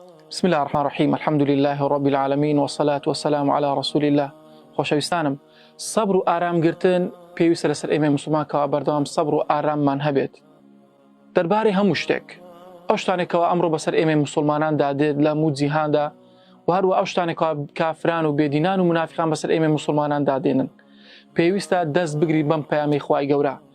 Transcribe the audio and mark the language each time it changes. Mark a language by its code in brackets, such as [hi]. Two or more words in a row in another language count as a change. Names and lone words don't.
[ar] بسم الله الرحمن الرحيم الحمد لله رب العالمين والصلاة والسلام على رسول الله. [ckb] خۆشەویستانم، سەبر و ئارامگرتن پێویستە لەسەر ئێمە مسلمان کەوا بەردەوام سەبر و ئاراممان هەبێت دەربارەی هەموو شتێک. ئەو شتانێکەوە ئەمڕۆ بەسەر ئێمە مسلماناندا دێت لە هەموو جیهاندا و هەروە ئەو شتانێکەوە کافران و بێدینان و منافقان بەسەر ئێمە مسلماناندا دێنن، پێویستە دەست بگری بەم پەیامی خوای گەورە.